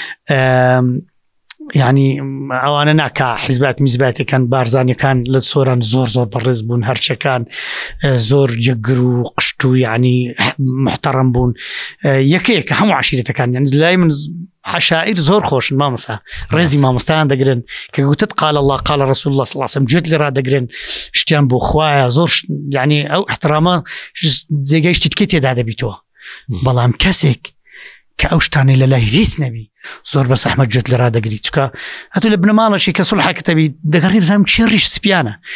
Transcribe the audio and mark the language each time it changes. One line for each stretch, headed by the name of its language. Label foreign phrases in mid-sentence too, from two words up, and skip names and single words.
Central Kurdish: ئەم، یعنی، ئەوانە ناکا حیزبات میزباتەکان، بارزانیەکان لە سۆران زۆر، زۆر بەڕێز بوون، هەرچەکان، ئە، زۆر یەکگر و قشت و، یعنی، محتەرەم بوون. ئە، یەکەیەکە هەموو عشیرەتەکان، یعنی، لای من ز-، عشائر زۆر خۆشن، مامەسا. ڕێزی ڕاست. مامۆستایان دەگرن کە گوتت:
Arabic: «قال الله، قال رسول الله صلی الله علیه و سلم.»
Central Kurdish: گوێت لێ ڕادەگرن، شتیان بۆ خوایە، زۆر ش-، یعنی، ئەو احترامە ش-، جێگای شتی تکەی تێدا دەبیتەوە. مم. بەڵام کەسێک کە ئەو شتانەی لە لای هیچ نەبی، زۆر بە زەحمەت گوێت لێ ڕادەگری. چونکە هەتوو لە بنەماڵەشی کە سوڵحەکە دەبی، دەگەڕی بزانم چی ڕیش سپیانە.